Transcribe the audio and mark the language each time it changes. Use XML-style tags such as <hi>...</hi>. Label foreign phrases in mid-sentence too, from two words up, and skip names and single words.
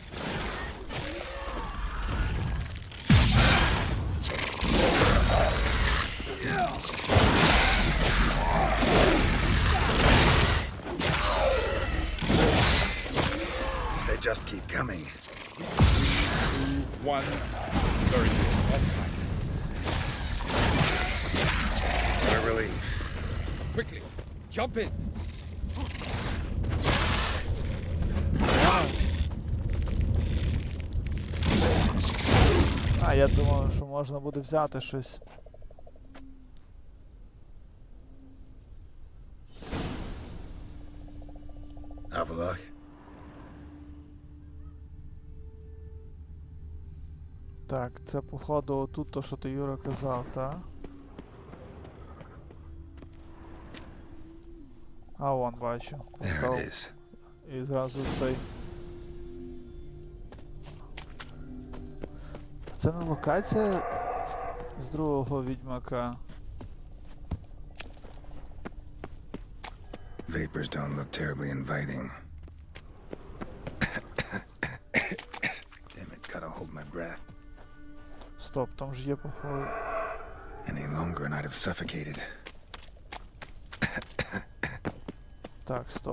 <en>They just keep coming. 3, 2, 1. Very good. On time. What a relief. Quickly, jump in.</en> <uk>А, я думав, що можна буде взяти щось. Avalok. Так, це походу тут то, що ти, Юра, казав, так? А, вон, бачу.</uk> <en>There</en> <uk>Портал.</uk> <en>it is.</en> <uk>І зразу цей. Це не локація з другого Відьмака.</uk> <en>Vapors don't look terribly inviting. Damn it, gotta hold my breath.</en> <uk>Стоп, там ж є походу.</uk> <en>Any longer and I'd have suffocated.</en> <uk>Так, стоп.</uk>